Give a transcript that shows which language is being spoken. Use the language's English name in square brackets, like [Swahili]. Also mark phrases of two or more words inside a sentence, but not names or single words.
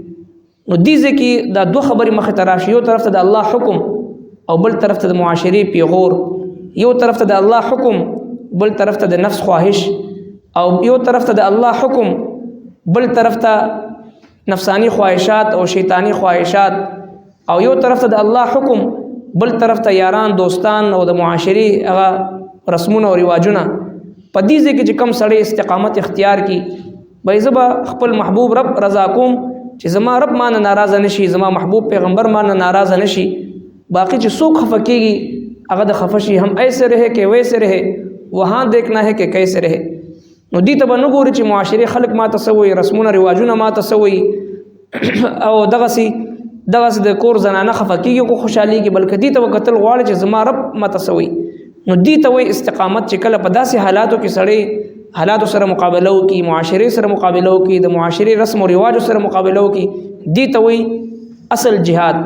[Pashto] نو دې ځای کې دا دوه خبرې مخې ته راشي، یو طرف ته د الله حکم او بل طرف ته د معاشرې پیغور، یو طرف ته د الله حکم بل طرف ته د نفس خواهش، او یو طرف ته د الله حکم بل طرف ته نفسانی خواهشات او شیطانی خواهشات، او یو طرف ته د الله حکم بل طرف ته یاران دوستان او د معاشرې هغه رسمونه او رواجونه. په دې ځای کې چې کم سړی استقامت اختیار کی به زه به خپل محبوب رب رضا کوم چې زما رب مانه ناراضه نشي، زما محبوب پیغمبر مانه ناراضه نشي. باقی چې څوک خفه کېږي هغه د خفه شي، [Urdu] هم ایسے رہے کہ ویسے رہے وہاں دیکھنا ہے کہ کیسے رہے. [Pashto] نو دې ته به نه ګوري چې معاشرې خلک ماته څه وایي، رسمونه رواجونه ماته څه وایي او دغسې د کور زنانه خفه کېږي خو خوشحالېږي، بلکې دې ته به کتل غواړي چې زما رب ماته څه وایي. نو دې ته وایي استقامت چې کله په داسې حالاتو کې سړی حالاتو سره مقابله وکړي، معاشرې سره مقابله وکړي، د معاشرې رسم و رواجو سره مقابله وکړي، دې ته وایي اصل جهاد.